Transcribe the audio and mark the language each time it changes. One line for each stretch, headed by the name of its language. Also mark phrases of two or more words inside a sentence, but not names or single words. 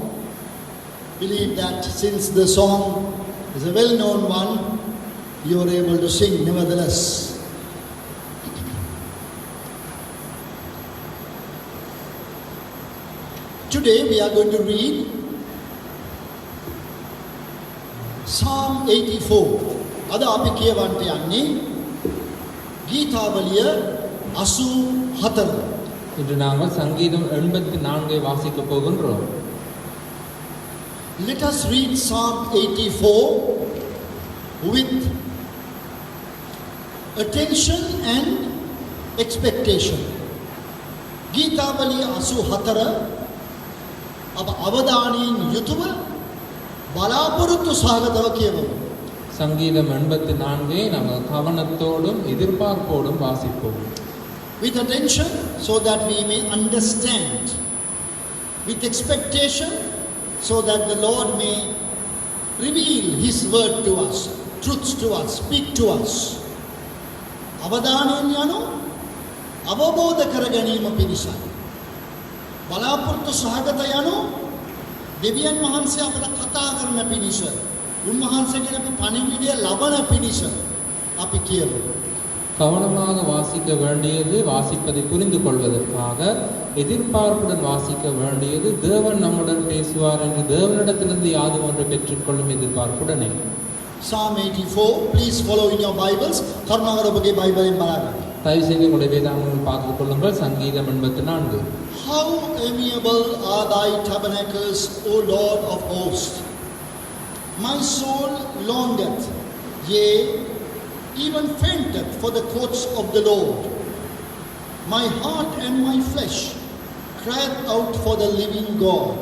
English: Believe that since the song is a well-known one, you are able to sing nevertheless. Today we are going to read Psalm 84.
Sinhala: අද අපි කියවන්ට යන්නේ ගීතාවලිය 84.
Tamil: இன்று நாங்கள் சங்கீதம் 84 வாசிக்க போகின்றோம்.
English: Let us read Psalm 84 with attention and expectation.
Sinhala: ගීතාවලිය 84 අප අවධානයෙන් යුතුව බලාපොරොත්තු සහගතව කියවමු.
Tamil: சங்கீதம் 84 நாங்கள் கவனத்தோடும் எதிர்பார்ப்போடும் வாசிப்போம்.
English: With attention so that we may understand. With expectation so that the Lord may reveal His word to us, truths to us, speak to us.
Sinhala: අවධානයෙන් යනු අවබෝධ කර ගැනීම පිණිසයි. බලාපොරොත්තු සහගත යනු දෙවියන් වහන්සේ අපට කතා කරන පිණිස. උන්වහන්සේගෙන් අපි පණිවිඩය ලබන පිණිස අපි කියමු.
Tamil: கவனமாக வாசிக்க வேண்டியது வாசிப்பதை புரிந்து கொள்வதற்காக, எதிர்பார்ப்புடன் வாசிக்க வேண்டியது தேவன் நம்முடன் பேசுவார் என்று தேவனிடத்திலிருந்து யாது ஒன்றை பெற்றுக்கொள்ளும் எதிர்பார்ப்புடனே.
English: Psalm 84, please follow in your Bibles.
Sinhala: කරුණාකර ඔබගේ බයිබලෙන් බලන්න.
Tamil: தயவு செய்து உங்களுடைய வேதாகமங்களை பார்த்துக் கொள்ளுங்கள். சங்கீதம் 84.
English: How amiable are thy tabernacles, O Lord of hosts! My soul longeth, yea, even fainteth for the courts of the Lord. My heart and my flesh crieth out for the living God.